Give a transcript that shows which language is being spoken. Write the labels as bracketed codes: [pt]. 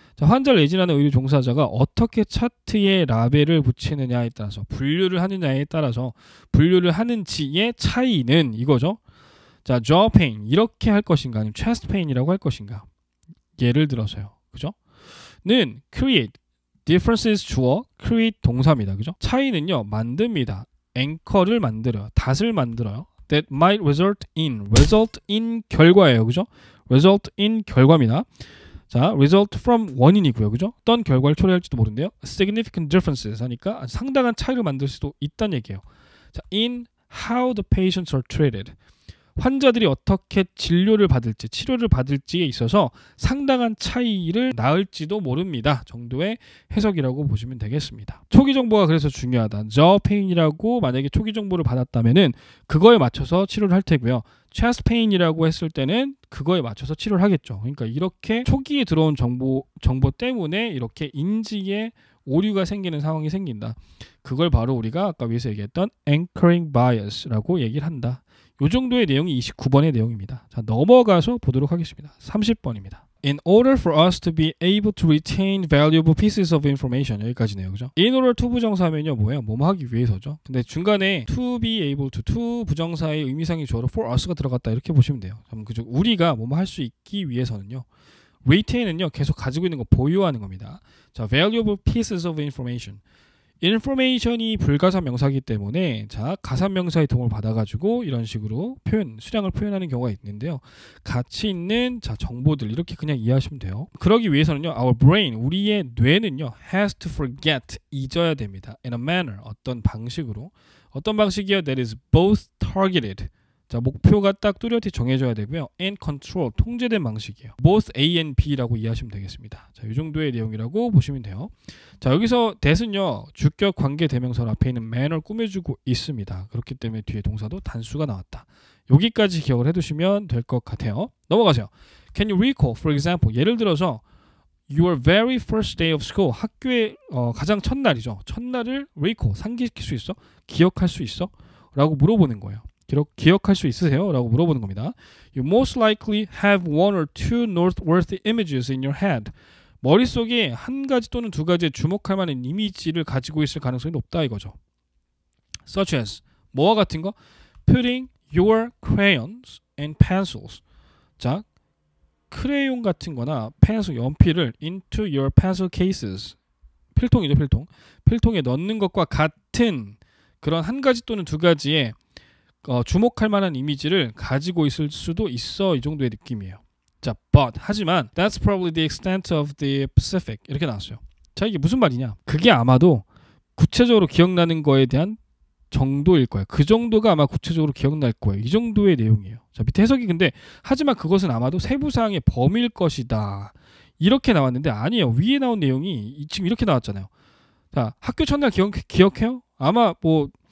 [ko] 자, 환자를 예진하는 의료 종사자가 어떻게 차트에 라벨을 붙이느냐에 따라서, 분류를 하느냐에 따라서, 분류를 하는지의 차이는 이거죠. 자, jaw pain 이렇게 할 것인가, 아니면 chest pain이라고 할 것인가. 예를 들어서요. 그죠? 는 create, differences 주어, create 동사입니다. 그죠? 차이는요, 만듭니다. 앵커를 만들어요. 닷을 만들어요. [en] that might result in [ko] 결과예요. 그죠? result in 결과입니다. 자, result from 원인이고요. 그죠? 어떤 결과를 초래할지도 모른대요. significant differences 하니까 상당한 차이를 만들 수도 있다는 얘기예요. [en] 자, in how the patients are treated. [ko] 환자들이 어떻게 진료를 받을지, 치료를 받을지에 있어서 상당한 차이를 낳을지도 모릅니다 정도의 해석이라고 보시면 되겠습니다. 초기 정보가 그래서 중요하다. jaw pain이라고 만약에 초기 정보를 받았다면은 그거에 맞춰서 치료를 할 테고요. chest pain이라고 했을 때는 그거에 맞춰서 치료를 하겠죠. 그러니까 이렇게 초기에 들어온 정보 때문에 이렇게 인지에 오류가 생기는 상황이 생긴다. 그걸 바로 우리가 아까 위에서 얘기했던 anchoring bias라고 얘기를 한다. 이 정도의 내용이 29번의 내용입니다. 자, 넘어가서 보도록 하겠습니다. 30번입니다. [en] In order for us to be able to retain valuable pieces of information. [ko] 여기까지네요. 그죠? In order to 부정사면요, 뭐예요? 뭐뭐 하기 위해서죠. 근데 중간에 to be able to 부정사의 의미상의 주어로 for us가 들어갔다, 이렇게 보시면 돼요. 그럼 그죠? 우리가 뭐뭐 할 수 있기 위해서는요, retain은요, 계속 가지고 있는 거 보유하는 겁니다. [en] 자, valuable pieces of information. [ko] information이 불가사 명사이기 때문에, 자, 가사 명사의 도움을 받아가지고 이런 식으로 수량을 표현하는 경우가 있는데요. 가치 있는, 자, 정보들, 이렇게 그냥 이해하시면 돼요. 그러기 위해서는요, [en] our brain, [ko] 우리의 뇌는요, [en] has to forget, [ko] 잊어야 됩니다. [en] in a manner, [ko] 어떤 방식으로. 어떤 방식이요? [en] that is both targeted. [ko] 자, 목표가 딱 뚜렷이 정해져야 되고요. [en] and control, [ko] 통제된 방식이에요. [en] both A and B [ko] 라고 이해하시면 되겠습니다. 자, 이 정도의 내용이라고 보시면 돼요. 자, 여기서 that은요, 주격 관계 대명사 앞에 있는 manner를 꾸며주고 있습니다. 그렇기 때문에 뒤에 동사도 단수가 나왔다. 여기까지 기억을 해두시면 될 것 같아요. 넘어가세요. [en] Can you recall, for example, [ko] 예를 들어서 [en] your very first day of school, [ko] 학교의 가장 첫날이죠. 첫날을 recall, 상기시킬 수 있어? 기억할 수 있어? 라고 물어보는 거예요. 기억할 수 있으세요? 라고 물어보는 겁니다. [en] You most likely have one or two noteworthy images in your head. [ko] 머릿속에 한 가지 또는 두 가지의 주목할 만한 이미지를 가지고 있을 가능성이 높다, 이거죠. Such as, 뭐와 같은 거? [en] Putting your crayons and pencils. [ko] 자, 크레용 같은 거나 펜슬, 연필을 [en] into your pencil cases. [ko] 필통이죠, 필통. 필통에 넣는 것과 같은 그런 한 가지 또는 두 가지의 주목할 만한 이미지를 가지고 있을 수도 있어, 이 정도의 느낌이에요. [en] 자, but, [ko] 하지만 [en] that's probably the extent of the Pacific. [ko] 이렇게 나왔어요. 자, 이게 무슨 말이냐? 그게 아마도 구체적으로 기억나는 거에 대한 정도일 거예요. 그 정도가 아마 구체적으로 기억날 거예요. 이 정도의 내용이에요. 자, 밑에 해석이 근데 하지만 그것은 아마도 세부사항의 범위일 것이다, 이렇게 나왔는데 아니에요. 위에 나온 내용이 지금 이렇게 나왔잖아요. 자, 학교 첫날 기억해요? 아마 뭐